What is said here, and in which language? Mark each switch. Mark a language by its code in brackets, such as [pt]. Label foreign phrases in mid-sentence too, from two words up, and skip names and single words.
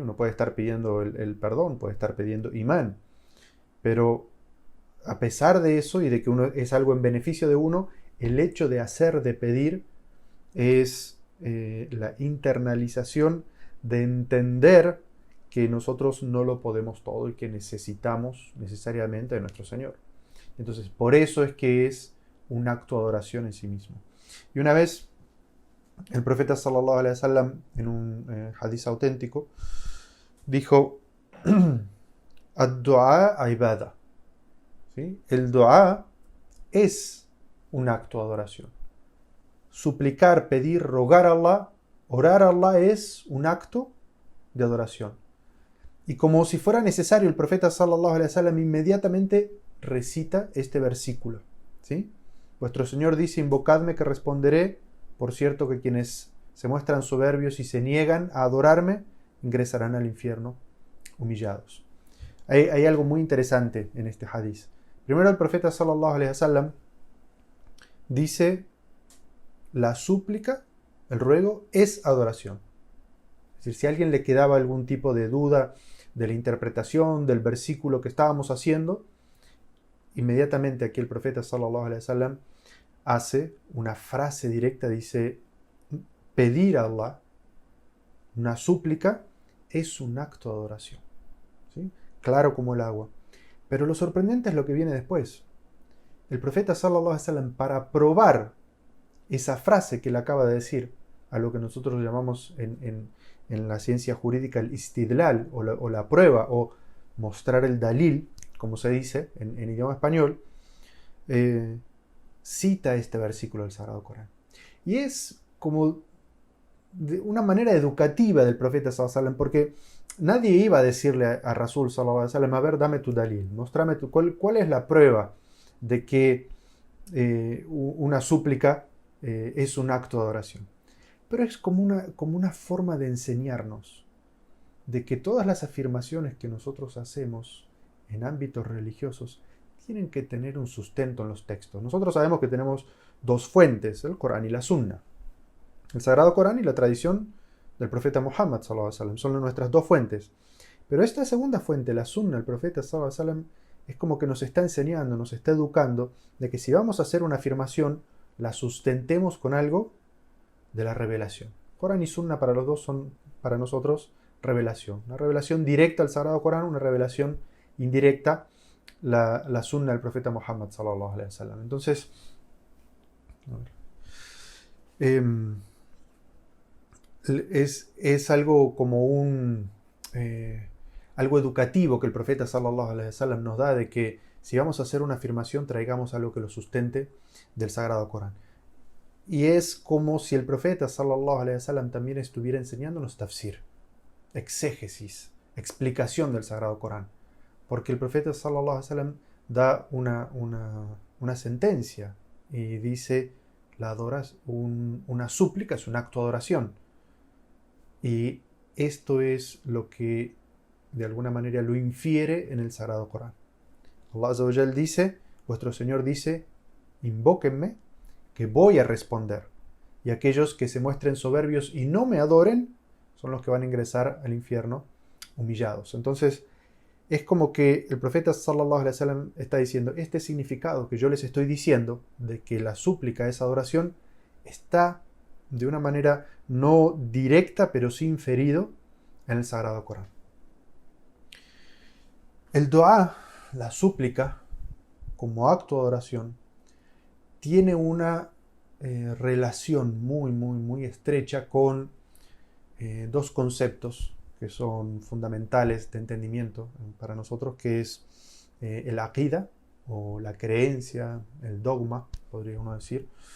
[es] Uno puede estar pidiendo el perdón, puede estar pidiendo imán. Pero a pesar de eso y de que uno es algo en beneficio de uno, el hecho de hacer, de pedir, es la internalización de entender que nosotros no lo podemos todo y que necesitamos necesariamente de nuestro Señor. Entonces, por eso es que es un acto de adoración en sí mismo. Y una vez, el profeta [ar] صلى الله عليه وسلم, [es] en un hadith auténtico, dijo, [ar] الدعاء عبادة. [es] ¿Sí? El dua es un acto de adoración. Suplicar, pedir, rogar a Allah, orar a Allah es un acto de adoración. Y como si fuera necesario, el profeta [ar] صلى الله عليه وسلم [es] inmediatamente recita este versículo. ¿Sí? Vuestro Señor dice, invocadme que responderé. Por cierto que quienes se muestran soberbios y se niegan a adorarme, ingresarán al infierno humillados. Hay algo muy interesante en este hadith. Primero el profeta [ar] صلى الله عليه وسلم [es] dice, la súplica, el ruego, es adoración. Es decir, si a alguien le quedaba algún tipo de duda de la interpretación del versículo que estábamos haciendo, inmediatamente aquí el profeta [ar] صلى الله عليه وسلم [es] hace una frase directa, dice, pedir a Allah, una súplica, es un acto de adoración. ¿Sí? Claro como el agua. Pero lo sorprendente es lo que viene después. El profeta [ar] صلى الله عليه وسلم, [es] para probar esa frase que le acaba de decir, a lo que nosotros llamamos en la ciencia jurídica el istidlal, o la prueba, o mostrar el dalil, como se dice en idioma español, cita este versículo del Sagrado Corán. Y es como de una manera educativa del profeta [ar] صلى الله عليه وسلم, [es] porque nadie iba a decirle a [ar] رسول صلى الله عليه وسلم, [es] a ver, dame tu dalil, mostrame cuál es la prueba de que una súplica es un acto de adoración. Pero es como una forma de enseñarnos de que todas las afirmaciones que nosotros hacemos en ámbitos religiosos tienen que tener un sustento en los textos. Nosotros sabemos que tenemos dos fuentes, el Corán y la Sunna. El Sagrado Corán y la tradición del profeta Muhammad [ar] صلى الله عليه وسلم [es] son nuestras dos fuentes. Pero esta segunda fuente, la Sunna, el profeta [ar] صلى الله عليه وسلم, [es] es como que nos está enseñando, nos está educando de que si vamos a hacer una afirmación, la sustentemos con algo de la revelación. Corán y Sunna para los dos son para nosotros revelación. Una revelación directa al Sagrado Corán, una revelación indirecta, la Sunna del profeta Muhammad [ar] صلى الله عليه وسلم. [es] Entonces, es algo como algo educativo que el profeta [ar] صلى الله عليه وسلم [es] nos da, de que si vamos a hacer una afirmación, traigamos algo que lo sustente del Sagrado Corán. Y es como si el profeta [ar] صلى الله عليه وسلم [es] también estuviera enseñándonos tafsir, exégesis, explicación del Sagrado Corán. Porque el profeta [ar] صلى الله عليه وسلم [es] da una sentencia y dice, una súplica es un acto de adoración. Y esto es lo que de alguna manera lo infiere en el Sagrado Corán. [ar] الله عز وجل [es] dice, vuestro Señor dice, invóquenme, que voy a responder. Y aquellos que se muestren soberbios y no me adoren, son los que van a ingresar al infierno humillados. Entonces, es como que el profeta [ar] صلى الله عليه وسلم [es] está diciendo, este significado que yo les estoy diciendo, de que la súplica es adoración, está de una manera no directa, pero sí inferido en el Sagrado Corán. El dua, la súplica, como acto de adoración, tiene una relación muy estrecha con dos conceptos que son fundamentales de entendimiento para nosotros, que es el aqida, o la creencia, el dogma, podría uno decir,